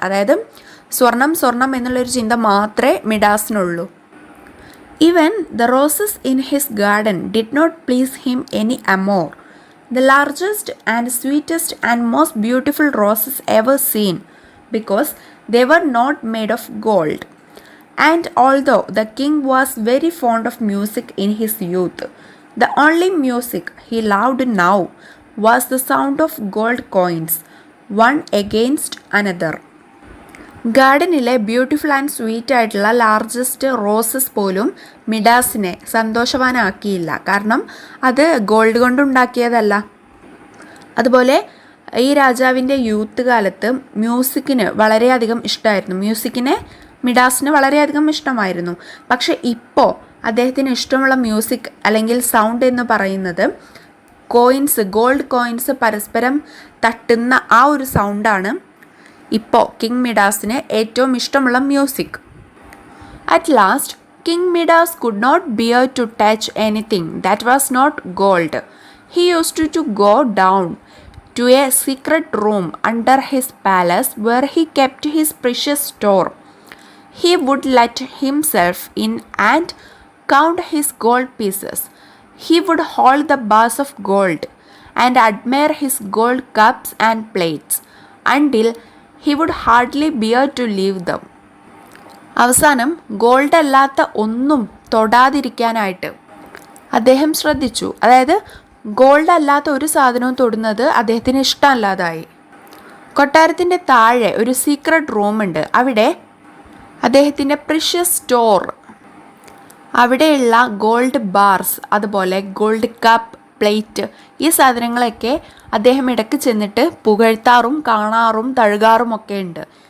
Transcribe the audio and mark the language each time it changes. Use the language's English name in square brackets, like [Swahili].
[Malayalam] അതായത് സ്വർണം എന്നുള്ളൊരു ചിന്ത മാത്രമേ മിഡാസിനുള്ളൂ. [English] Even the roses in his garden did not please him anymore. The largest and sweetest and most beautiful roses ever seen, because they were not made of gold. And although the king was very fond of music in his youth, the only music he loved now was the sound of gold coins, one against another. [Malayalam] ഗാർഡനിലെ beautiful and sweet ആയിട്ടുള്ള largest roses പോലും മിഡാസിനെ സന്തോഷവാനാക്കിയില്ല. കാരണം അത് gold കൊണ്ടുണ്ടാക്കിയതല്ല. അതുപോലെ ഈ രാജാവിൻ്റെ youth കാലത്ത് മ്യൂസിക്കിന് വളരെയധികം ഇഷ്ടമായിരുന്നു. മിഡാസിന് വളരെയധികം ഇഷ്ടമായിരുന്നു. പക്ഷെ ഇപ്പോൾ അദ്ദേഹത്തിന് ഇഷ്ടമുള്ള മ്യൂസിക് അല്ലെങ്കിൽ സൗണ്ട് എന്ന് പറയുന്നത് കോയിൻസ്, ഗോൾഡ് കോയിൻസ് പരസ്പരം തട്ടുന്ന ആ ഒരു സൗണ്ടാണ് ഇപ്പോൾ കിങ് മിഡാസിന് ഏറ്റവും ഇഷ്ടമുള്ള music. [English] At last king Midas could not bear to touch anything that was not gold. He used to go down to a secret room under his palace where he kept his precious store. He would let himself in and count his gold pieces. He would hold the bars of gold and admire his gold cups and plates until he would hardly bear to leave them. [Malayalam] അവസാനം gold അല്ലാത്ത ഒന്നും തൊടാതിരിക്കാനായിട്ട് അദ്ദേഹം ശ്രദ്ധിച്ചു. അതായത് gold അല്ലാത്ത ഒരു സാധനവും തൊടുന്നത് അദ്ദേഹത്തിന് ഇഷ്ടമല്ലാതായി. കൊട്ടാരത്തിൻ്റെ താഴെ ഒരു സീക്രട്ട് റൂമുണ്ട്. അവിടെ അദ്ദേഹത്തിൻ്റെ പ്രിഷ്യസ് സ്റ്റോർ, അവിടെയുള്ള ഗോൾഡ് ബാർസ്, അതുപോലെ ഗോൾഡ് കപ്പ്, പ്ലേറ്റ്, ഈ സാധനങ്ങളൊക്കെ അദ്ദേഹം ഇടയ്ക്ക് ചെന്നിട്ട് പുകഴ്ത്താറും കാണാറും തഴുകാറും ഒക്കെ ഉണ്ട്.